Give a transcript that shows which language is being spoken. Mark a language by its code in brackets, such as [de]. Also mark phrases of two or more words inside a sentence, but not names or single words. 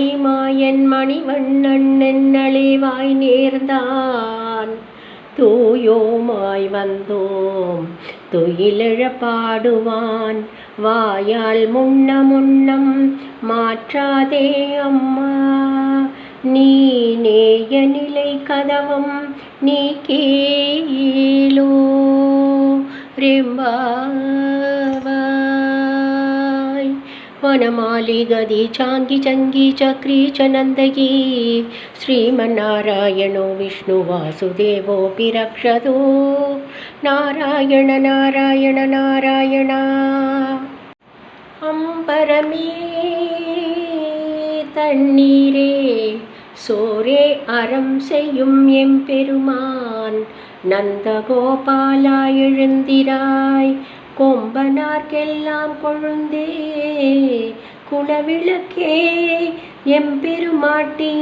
[ta] மாயன் மணிவண்ணன் நென்னளேவாய் நேர்ந்தான் தூயோமாய் வந்தோம் துயிலெழ பாடுவான் வாயால் முன்னம் மாற்றாதே அம்மா நீ நேய நிலை கதவம் நீ கேளோ ரெம்பாவாய். [sa] वनमाली गदी चांगी चंगी चक्री च नंदगी श्रीमन्नारायणो विष्णु वासुदेवोऽपि रक्षतो नारायण नारायण नारायण. [ta] அம்பரமே தண்ணீரே சோரே அறம் செய்யும் எம்பெருமான் நந்தகோபாலா எழுந்திராய் கொம்பனார்க்கெல்லாம் கொழுந்தே குலவிளக்கே எம்பெருமாட்டிய